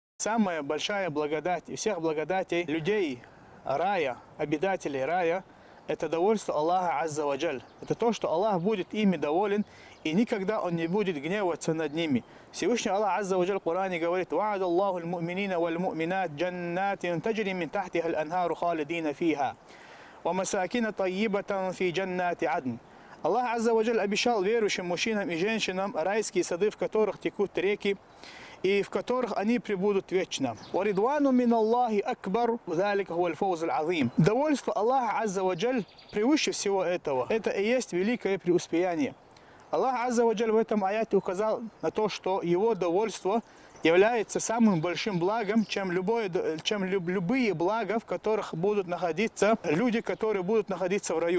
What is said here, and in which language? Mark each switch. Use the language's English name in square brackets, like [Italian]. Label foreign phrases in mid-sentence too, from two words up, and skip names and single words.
[Russian] Самая большая благодать и всех благодатей людей рая, обитателей рая, это довольство Аллаха [Arabic] عز وجل. [Russian] Это то, что Аллах будет ими доволен, и никогда Он не будет гневаться над ними. Всевышний Аллах [Arabic] عز وجل [Russian] в Коране говорит: [Arabic] «وعد الله المؤمنين والمؤمنات جنات تجري من تحتها الأنهار خالدين فيها ومساكن طيبة في جنات عدن». [Russian] Аллах [Arabic] عز وجل [Russian] обещал верующим мужчинам и женщинам райские сады, в которых текут реки, и в которых они пребудут вечно. [Arabic] «ورضوان من الله أكبر ذلك هو الفوز العظيم». [Russian] Довольство Аллаха [Arabic] عز وجل [Russian] превыше всего этого. Это и есть великое преуспеяние. Аллах [Arabic] عز وجل [Russian] в этом аяте указал на то, что Его довольство является самым большим благом, чем любые блага, в которых будут находиться люди, которые будут находиться в раю.